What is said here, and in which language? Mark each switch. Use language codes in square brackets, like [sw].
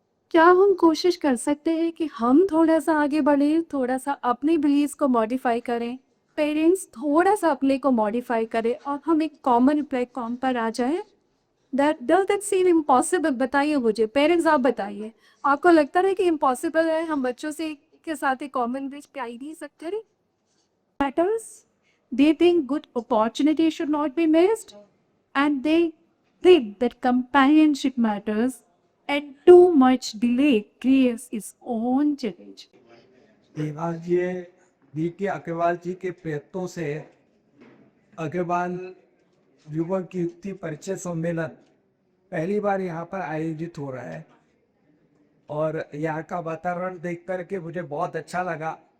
[hi] क्या हम कोशिश कर सकते हैं कि हम थोड़ा सा आगे बढ़ें, थोड़ा सा अपने बिलीव्स को मॉडिफाई करें, पेरेंट्स थोड़ा सा अपने को मॉडिफाई करें और हम एक कॉमन प्लेटफॉर्म पर आ जाएं? [en] That seem impossible? [hi] बताइए मुझे, पेरेंट्स आप बताइए, आपको लगता है कि इम्पॉसिबल है? हम बच्चों से के साथ एक कॉमन ब्रिज पे आ ही नहीं सकते रे? [en] Matters. They think good opportunity should not be missed, and they think that companionship matters, and too much delay creates its own challenge. [hi] आज ये डी.के. अग्रवाल जी के प्रयत्नों से अग्रवाल युवक युक्ति परिचय सम्मेलन पहली बार यहाँ पर आयोजित हो रहा है और यहाँ का वातावरण देख कर मुझे बहुत अच्छा लगा।